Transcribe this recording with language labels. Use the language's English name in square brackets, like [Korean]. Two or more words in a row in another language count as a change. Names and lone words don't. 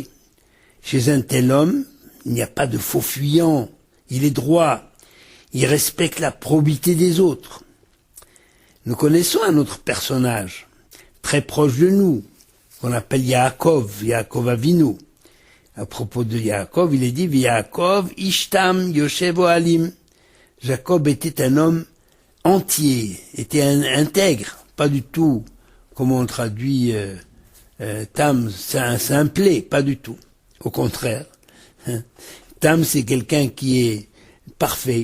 [French] Chez un tel homme, il n'y a pas de faux fuyant. Il est droit. Il respecte la probité des autres. Nous connaissons un autre personnage, très proche de nous, qu'on appelle Yaakov Avinu. à propos de Yaakov, il est dit, [Hebrew] יעקב איש תם יושב אהלים. [French] Jacob était un homme entier, était intègre, pas du tout, comme on traduit Tam, c'est un simplet, pas du tout. Au contraire. Tam, c'est quelqu'un qui est parfait.